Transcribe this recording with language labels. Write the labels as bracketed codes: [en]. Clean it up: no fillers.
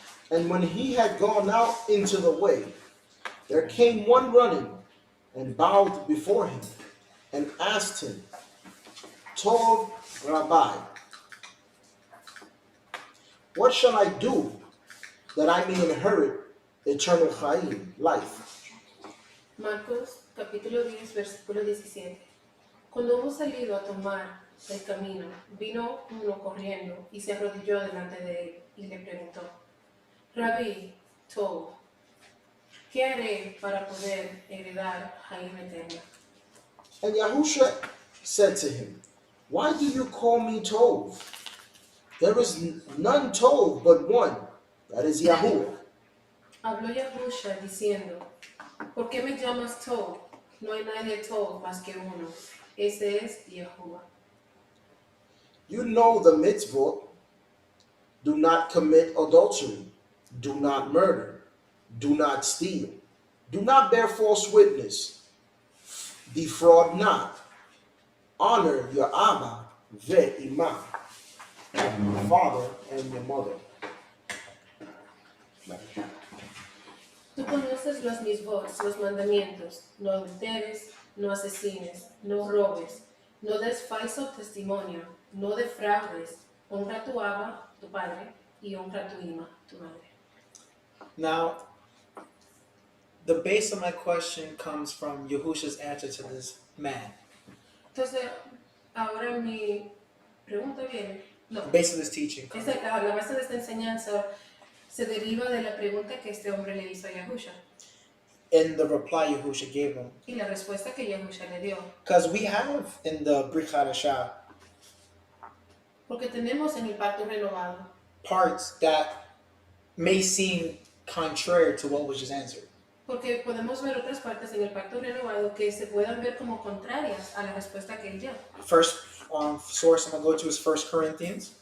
[en] And when he had gone out into the way, there came one running and bowed before him and asked him, Tov Rabbi, what shall I do that I may inherit eternal Chaim, life? [es] Marcos capítulo 10 versículo 17. Cuando hubo salido a tomar el camino, vino uno corriendo y se arrodilló delante de él y le preguntó, Rabí, Tov, ¿qué haré para poder heredar Chaim eterno? [en] And Yahusha said to him, why do you call me Tov? There is none Tov but one, that is Yahuwah. [es] Habló Yahusha diciendo, ¿por qué me llamas Tov? No hay nadie Tov más que uno, ese es Yahuwah. [en] You know the mitzvot: do not commit adultery, do not murder, do not steal, do not bear false witness, defraud not, honor your [he] Abba ve'imah, [en] your father and your mother. [es] Tú conoces los misvos, los mandamientos, no adulteres, no asesines, no robes, no des falso testimonio, no defraudes, honra a tu Abba, tu padre, y honra a tu ima, tu madre. [en] Now, the base of my question comes from Yahusha's answer to this man. [es] Entonces, ahora mi pregunta viene, no, [en] The base of this teaching comes. [es] la base de esta enseñanza se deriva de la pregunta que este hombre le hizo a Yahusha [en] In the reply Yahusha gave him. [es] y la respuesta que Yahusha le dio. [en] Because we have in the Brit Chadasha [es] Porque tenemos en el pacto renovado [en] parts that may seem contrary to what was just answered. [es] porque podemos ver otras partes en el pacto renovado que se puedan ver como contrarias a la respuesta que él dio. [en] First source I'm going to go to is 1 Corinthians